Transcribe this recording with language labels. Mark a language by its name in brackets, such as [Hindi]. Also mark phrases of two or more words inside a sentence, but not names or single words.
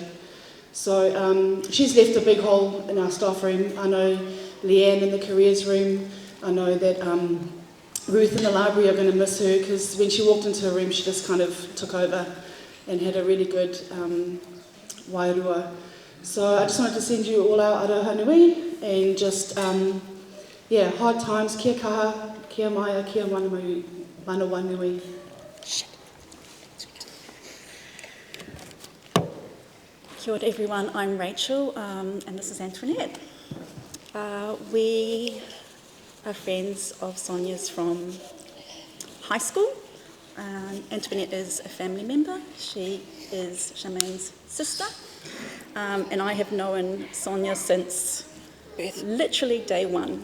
[English] So she's left a big hole in our staff room. I know Leanne in the careers room. I know that Ruth in the library are going to miss her because when she walked into her room she just kind of took over and had a really good wairua. So I just wanted to send you all our [Māori] aroha nui [English] and just, hard times, [Māori] kia kaha, kia maia, kia manawa nui. Kia ora [English] everyone, I'm Rachel and this is Antoinette. We are friends of Sonia's from high school. Antoinette is a family member. She is Charmaine's sister. And I have known Sonia since literally day one.